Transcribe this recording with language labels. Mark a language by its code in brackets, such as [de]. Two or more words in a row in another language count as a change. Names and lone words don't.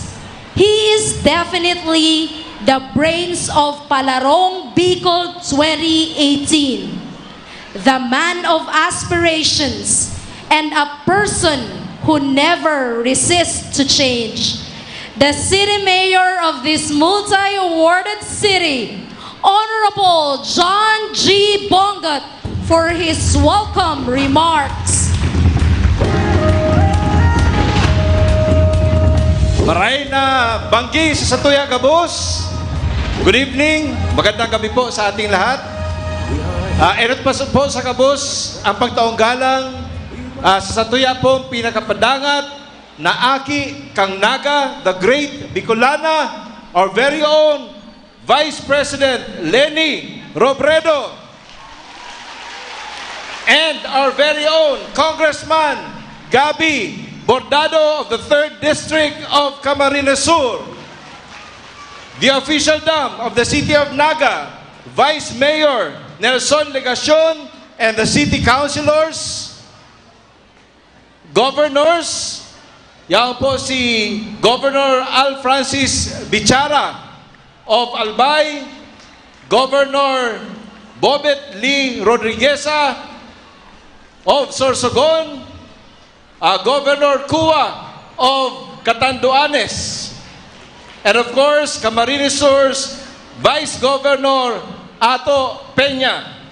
[en] He is definitely the brains of Palarong Bicol 2018, the man of aspirations, and a person who never resists to change. The city mayor of this multi-awarded city, Honorable John G. Bongat, for his welcome remarks. [bik] Maray na banggi sa Satuya Gabos. [en] Good evening. [tl] Magandang gabi po sa ating lahat. [bik] Erot pa po sa Gabos ang pagtaong galang sa Satuya po pinakapadangat na aki kang Naga, [en] the great Bicolana, our very own Vice President Leni Robredo, and our very own Congressman Gabi Bordado of the 3rd District of Camarines Sur, the official dam of the City of Naga, Vice Mayor Nelson Legacion, and the City Councilors, Governors, [tl] yan po si [en] Governor Al Francis Bichara of Albay, Governor Bobet Lee Rodrigueza of Sorsogon, Governor Kua of Catanduanes, And of course, Camarines Sur's Vice Governor Ato Peña.